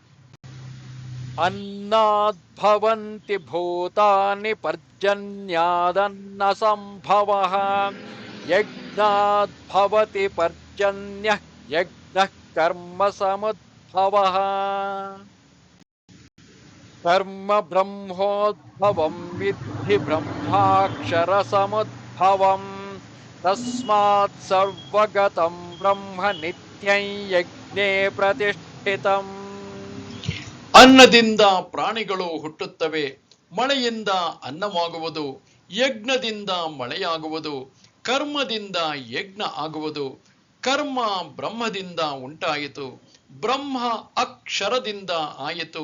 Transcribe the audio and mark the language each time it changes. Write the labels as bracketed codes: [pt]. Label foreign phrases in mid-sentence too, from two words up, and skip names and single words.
[sa] ಅನ್ನದ್ಭವಂತಿ ಭೂತಾನಿ ಪರ್ಜನ್ಯಾದನ್ನ ಸಂಭವಃ ಯಜ್ಞಾದ್ಭವತಿ ಪರ್ಜನ್ಯಃ ಯಜ್ಞಃ ಕರ್ಮ ಸಮುದ್ಭವಃ ಕರ್ಮ ಬ್ರಹ್ಮೋದ್ಭವಂ ವಿದ್ಧಿ ಬ್ರಹ್ಮಾಕ್ಷರ ಸಮುದ್ಭವಂ ತಸ್ಮಾತ್ ಸರ್ವಗತಂ ಬ್ರಹ್ಮ ನಿತ್ಯಂ ಯಜ್ಞೇ ಪ್ರತಿಷ್ಠಿತಂ. [kn] ಅನ್ನದಿಂದ ಪ್ರಾಣಿಗಳು ಹುಟ್ಟುತ್ತವೆ, ಮಳೆಯಿಂದ ಅನ್ನವಾಗುವುದು, ಯಜ್ಞದಿಂದ ಮಳೆಯಾಗುವುದು, ಕರ್ಮದಿಂದ ಯಜ್ಞ ಆಗುವುದು. ಕರ್ಮ ಬ್ರಹ್ಮದಿಂದ ಉಂಟಾಯಿತು, ಬ್ರಹ್ಮ ಅಕ್ಷರದಿಂದ ಆಯಿತು.